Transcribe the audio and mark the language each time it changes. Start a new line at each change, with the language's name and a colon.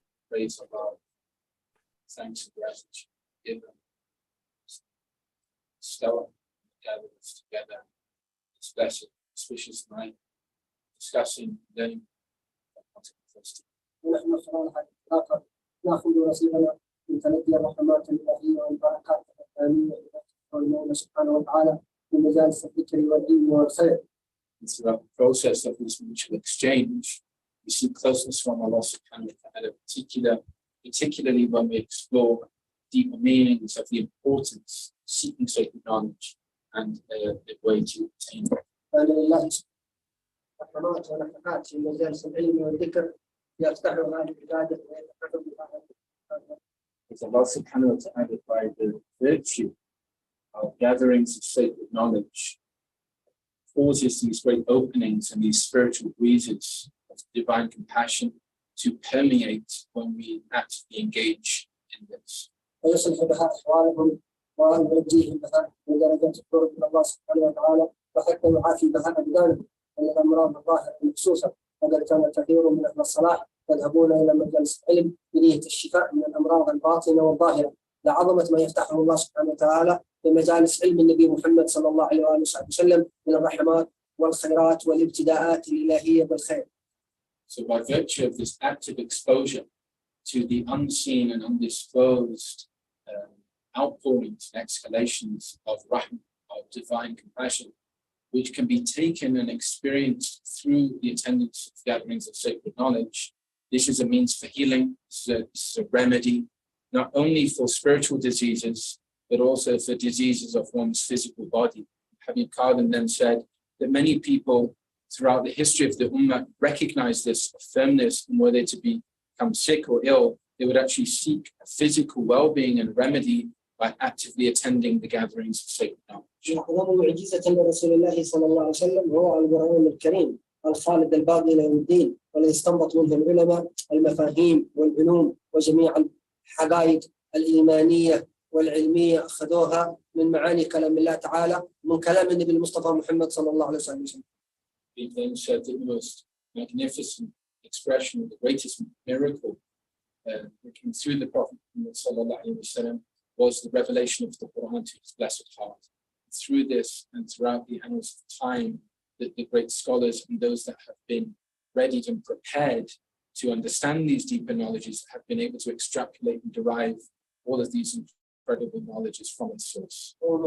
English: Praise Allah, thanks and gratitude given, stellar gathering us together this blessed, auspicious night, discussing, learning about the
Arabic: ونحن خلال هذه الحلقة نأخذ نصيبنا من تلقي الرحمات الإلهية والبركات الربانية والمولى سبحانه وتعالى في مجالس الذكر والعلم والخير.
English: Throughout the process of this mutual exchange, we seek closeness from Allah subhanahu wa ta'ala, particularly when we explore deeper meanings of the importance of seeking sacred knowledge and the way to obtain it.
Arabic: فلله الرحمات والنفحات في مجالس العلم والذكر يفتح هذه العبادة ويتقرب بها.
English: Because Allah subhanahu wa ta'ala, by the virtue of gatherings of sacred knowledge, causes these great openings and these spiritual breezes of divine compassion to permeate when we actively engage in this.
Arabic: ويصلح بها أحوالهم ويوجههم بها من درجات القرب من الله سبحانه وتعالى وحتى يعافي بها أبدانهم من الأمراض الظاهرة المخصوصة. وقد كان كثير من أهل الصلاح يذهبون إلى مجالس العلم بنية الشفاء من الأمراض الباطنة والظاهرة لعظمة ما يفتحه الله سبحانه وتعالى في مجالس علم النبي محمد صلى الله عليه وآله وسلم من الرحمات والخيرات والابتداءات الإلهية بالخير.
English: So by virtue of this active exposure to the unseen and undisclosed outpourings and exhalations of rahmah, of divine compassion, which can be taken and experienced through the attendance of gatherings of sacred knowledge, this is a means for healing, this is a remedy, not only for spiritual diseases, but also for diseases of one's physical body. Al-Ḥabīb Kāẓim then said that many people throughout the history of the Ummah recognize this, affirm this, and were they to become sick or ill, they would actually seek a physical well-being and remedy by actively attending the gatherings of sacred knowledge.
Arabic: أعظم معجزة لرسول الله صلى الله عليه وسلم هو القرآن الكريم الخالد الباقي إلى يوم الدين، والذي استنبط منه العلماء المفاهيم والعلوم وجميع الحقائق الإيمانية والعلمية أخذوها من معاني كلام الله تعالى من كلام النبي المصطفى محمد صلى الله عليه وسلم.
English: He then said that the most magnificent expression, the greatest miracle that came through the Prophet Muhammad sallallahu alaihi wasallam was the revelation of the Quran to his blessed heart. Through this and throughout the annals of time, that the great scholars and those that have been readied and prepared to understand these deeper knowledges have been able to extrapolate and derive all of these incredible knowledges from its source.